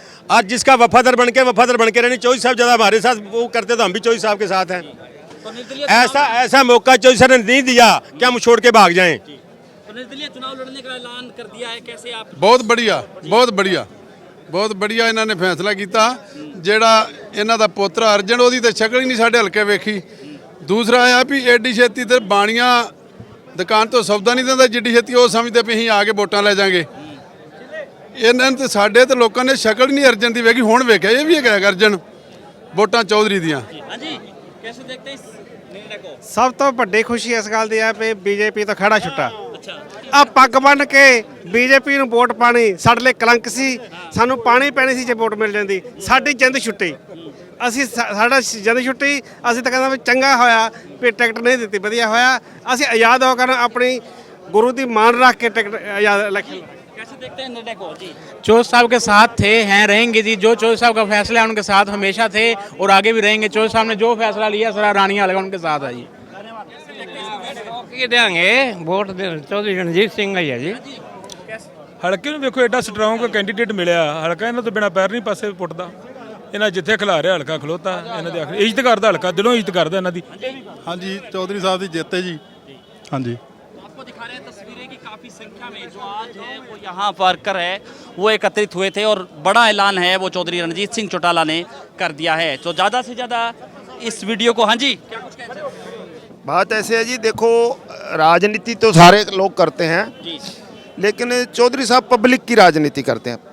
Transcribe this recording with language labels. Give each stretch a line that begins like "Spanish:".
Hindi: आज जिसका वफादार बन के रहनी, चौधरी साहब ज्यादा हमारे साथ वो करते तो हम भी चौधरी साहब के साथ हैं। ऐसा मौका चौधरी साहब ने नहीं दिया कि हम छोड़ के भाग जाएं। तो निर्दलीय चुनाव लड़ने का ऐलान कर दिया है, कैसे आप? बहुत बढ़िया, बहुत बढ़िया, बहुत बढ़िया
Punjabi: ਇਹਨਾਂ ਨੇ ਫੈਸਲਾ ਕੀਤਾ। ਜਿਹੜਾ ਇਹਨਾਂ ਦਾ ਪੋਤਰਾ ਅਰਜਨ, ਉਹਦੀ ਤਾਂ ਸ਼ਕਲ ਹੀ ਨਹੀਂ ਸਾਡੇ ਹਲਕੇ ਵੇਖੀ। ਦੂਸਰਾ ਆ ਵੀ ਐਡੀ ਛੇਤੀ ਤੇ ਬਾਣੀਆਂ ਦੁਕਾਨ ਤੋਂ ਸੌਦਾ ਨਹੀਂ ਦਿੰਦਾ, ਜਿੱਡੀ ਛੇਤੀ ਉਹ ਸਮਝਦੇ ਵੀ ਅਸੀਂ ਆ ਕੇ ਵੋਟਾਂ ਲੈ ਜਾਾਂਗੇ। ਇਹਨਾਂ ਨੇ ਤੇ ਸਾਡੇ ਤੇ ਲੋਕਾਂ ਨੇ ਸ਼ਕਲ ਹੀ ਨਹੀਂ ਅਰਜਨ ਦੀ ਵੇਖੀ। ਹੁਣ ਵੇਖਿਆ ਇਹ ਵੀ ਹੈਗਾ ਅਰਜਨ, ਵੋਟਾਂ ਚੌਧਰੀ ਦੀਆਂ।
Hindi: ਹਾਂਜੀ, कैसे देखते हैं इस निर्णय को?
Punjabi: ਸਭ ਤੋਂ ਵੱਡੀ ਖੁਸ਼ੀ ਇਸ ਗੱਲ ਦੀ ਹੈ ਕਿ ਬੀਜੇਪੀ ਤੋਂ ਖੜਾ ਛੁੱਟਾ। ਆ ਪੱਗ ਬੰਨ ਕੇ ਬੀਜੇਪੀ ਨੂੰ ਵੋਟ ਪਾਣੀ ਸਾਡੇ ਲਈ ਕਲੰਕ ਸੀ। ਸਾਨੂੰ ਪਾਣੀ ਪੈਣੀ ਸੀ ਜੇ ਵੋਟ ਮਿਲ ਜਾਂਦੀ। ਸਾਡੀ ਜਿੰਦ ਛੁੱਟੀ, ਅਸੀਂ ਸਾਡਾ ਜਿੰਦ ਛੁੱਟੀ। ਅਸੀਂ ਤਾਂ ਕਹਿੰਦਾ ਵੀ ਚੰਗਾ ਹੋਇਆ ਵੀ ਟਿਕਟ ਨਹੀਂ ਦਿੱਤੀ, ਵਧੀਆ ਹੋਇਆ। ਅਸੀਂ ਆਜ਼ਾਦ ਹੋ ਕੇ ਆਪਣੀ
Hindi: गुरु की मान रख के इलेक्शन। कैसे देखते हैं निर्णय को जी? चौधरी साहब के साथ थे, हैं, रहेंगे जी। जो चौधरी साहब का फैसला है उनके साथ हमेशा थे और आगे भी रहेंगे। चौधरी साहब ने जो फैसला लिया सारा रानियां लगा उनके साथ है जी। के देंगे वोट चौधरी रणजीत सिंह है जी।
Punjabi: ਹਲਕੇ ਨੂੰ ਵੇਖੋ ਐਡਾ ਸਟਰੋਂਗ ਕੈਂਡੀਡੇਟ ਮਿਲਿਆ, ਹਲਕਾ ਇਹਨਾਂ ਤੋਂ ਬਿਨਾ ਪੈਰ ਨਹੀਂ ਪਾਸੇ ਪੁੱਟਦਾ। ਇਹਨਾਂ ਜਿੱਥੇ ਖਿਲਾ ਰਿਹਾ ਹਲਕਾ ਖਲੋਤਾ, ਇਹਨਾਂ ਦੇ ਆਖਰ ਇੱਜ਼ਤ ਕਰਦਾ ਹਲਕਾ, ਦਿਲੋਂ ਇੱਜ਼ਤ ਕਰਦਾ ਇਹਨਾਂ ਦੀ। ਹਾਂਜੀ ਚੌਧਰੀ ਸਾਹਿਬ ਦੀ ਜਿੱਤ ਹੈ ਜੀ। ਹਾਂਜੀ
Hindi: आपको दिखा रहे हैं तस्वीरें की काफी संख्या में जो आज है वो यहाँ वर्कर है वो एकत्रित हुए थे और बड़ा ऐलान है वो चौधरी रणजीत सिंह चौटाला ने कर दिया है। तो ज़्यादा से ज़्यादा इस वीडियो को, हाँ जी क्या कुछ कहते हैं? बात ऐसे है जी, देखो राजनीति तो सारे लोग करते हैं, लेकिन चौधरी साहब पब्लिक की राजनीति करते हैं।